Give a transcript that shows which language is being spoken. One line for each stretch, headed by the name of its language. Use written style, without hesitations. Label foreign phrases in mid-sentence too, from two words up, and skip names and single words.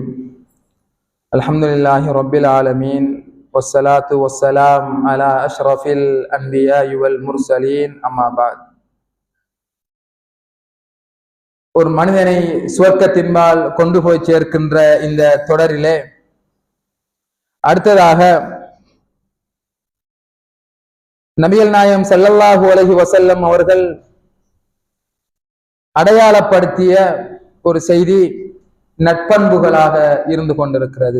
Arabic: الحمد لله رب العالمين. والصلاة والسلام على أشرف الأنبياء والمرسلين. أما بعد.
Tamil: ஒரு மனிதனை சுவர்க்கத்தின்பால் கொண்டு போய் சேர்க்கின்ற இந்த தொடரிலே அடுத்ததாக நபிகள் நாயகம்
Arabic: صلى الله عليه وسلم
Tamil: அவர்கள் அடையாளப்படுத்திய ஒரு செய்தி நட்பண்புகளாக இருந்து கொண்டிருக்கிறது.